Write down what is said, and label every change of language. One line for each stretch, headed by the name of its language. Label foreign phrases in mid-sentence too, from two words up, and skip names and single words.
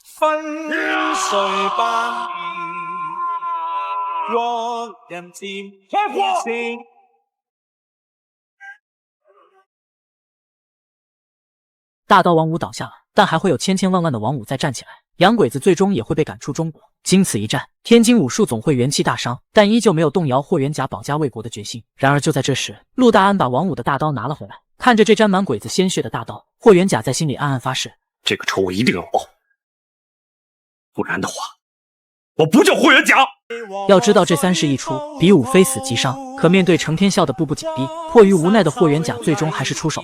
Chinese: 大刀王五倒下了，但還會有千千萬萬的王五再站起來。洋鬼子最終也會被趕出中國。經此一戰，天津武術總會元氣大傷，但依舊沒有動搖霍元甲保家衛國的決心。然而就在這時，陸大安把王五的大刀拿了回來，看着這沾滿鬼子鮮血的大刀，霍元甲在心裡暗暗發誓： 這個仇我一定要報，不然的話，我不叫霍元甲。要知道這3式一出，比武非死即傷。可面對程天笑的步步緊逼，迫於無奈的霍元甲最終還是出手了。